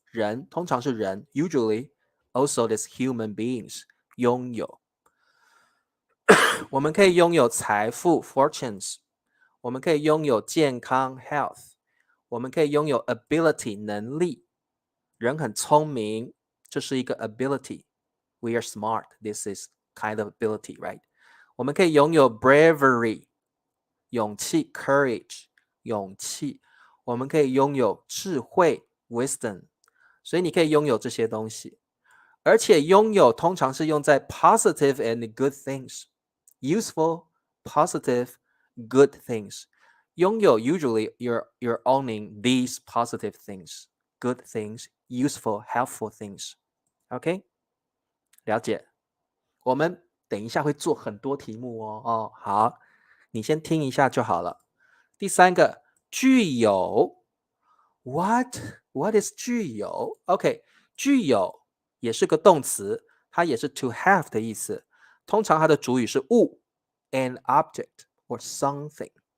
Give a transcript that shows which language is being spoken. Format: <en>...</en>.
<zh>人通常是人</zh> <en>usually also this human beings</en> <zh>拥有。我们可以拥有财富 fortunes，我们可以拥有健康 health， 我们可以拥有 ability 能力，人很聪明，这是一个 ability。</zh> <en>We are smart, this is kind of ability, right?</en> <zh>我们可以拥有 bravery 勇气 courage 勇气，我们可以拥有智慧 wisdom， 所以你可以拥有这些东西，而且拥有通常是用在</zh> <en>positive and good things， useful, positive, good things。拥有 usually you're owning these positive things, good things, useful, helpful things.</en> <zh>OK， 了解。我们等一下会做很多题目哦。好，你先听一下就好了。第三个，具有 what is 具有 OK， 具有也是个动词，它也是 to have 的意思，通常它的主语是物</zh> <en>an object or something。</en>